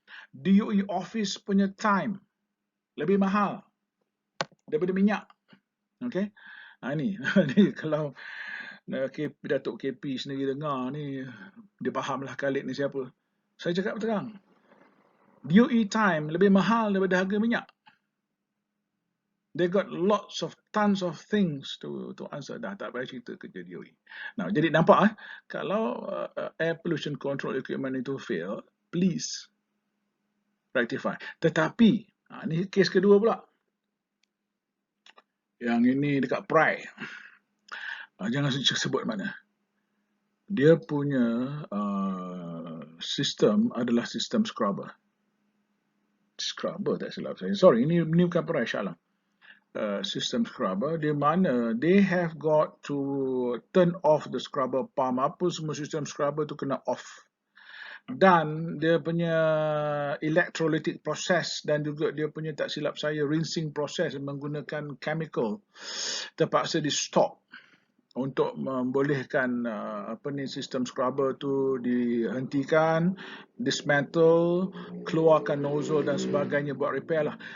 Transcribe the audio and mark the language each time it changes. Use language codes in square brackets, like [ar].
[ms] DOE office punya time lebih mahal daripada minyak. Okey. Ni kalau Datuk KP sendiri dengar ni, dia fahamlah Khalid ni siapa. Saya cakap terang, DOE time lebih mahal daripada harga minyak. [en] They got lots of tons of things to answer. [ms] Dah tak payah cerita kerja DOE. Nah, jadi nampak kalau air pollution control equipment itu fail, [en] please rectify. [ms] Tetapi ni kes kedua pula. Yang ini dekat Prai. Jangan sebut mana. Dia punya sistem adalah sistem scrubber. Scrubber tak silap saya. Sorry, ini bukan Prai, Shalom. [en] System scrubber, [ms] di mana [en] they have got to turn off the scrubber pump. [ms] Apa semua sistem scrubber tu kena off. Dan dia punya electrolytic process dan juga dia punya, tak silap saya, rinsing process menggunakan chemical terpaksa di stop untuk membolehkan sistem scrubber tu dihentikan, dismantle, keluarkan nozzle dan sebagainya, buat repair lah.